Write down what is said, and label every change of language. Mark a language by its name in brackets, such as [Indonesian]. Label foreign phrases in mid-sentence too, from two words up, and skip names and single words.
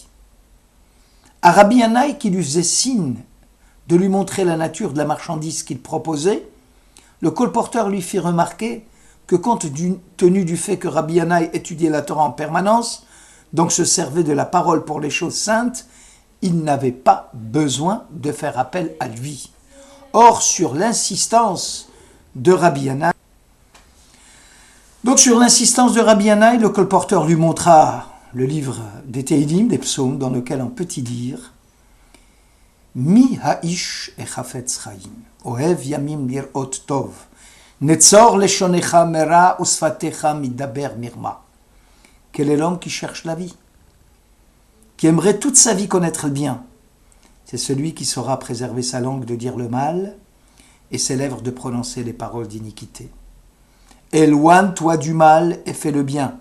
[French] À Rabbi Yannai, qui lui faisait signe de lui montrer la nature de la marchandise qu'il proposait, le colporteur lui fit remarquer que compte tenu du fait que Rabbi Yannai étudiait la Torah en permanence, donc se servait de la parole pour les choses saintes, il n'avait pas besoin de faire appel à lui. Or, sur l'insistance de Rabbi Yannai, le colporteur lui montra le livre des Teilim, des psaumes, dans lequel on peut y lire [Hebrew] מי האיש החפץ חיים אוהב ימים לראות טוב נצור לשונך מרע ושפתיך מדבר מרמה. [French] Quel est l'homme qui cherche la vie, qui aimerait toute sa vie connaître le bien? C'est celui qui saura préserver sa langue de dire le mal et ses lèvres de prononcer les paroles d'iniquité. Éloigne-toi du mal et fais le bien.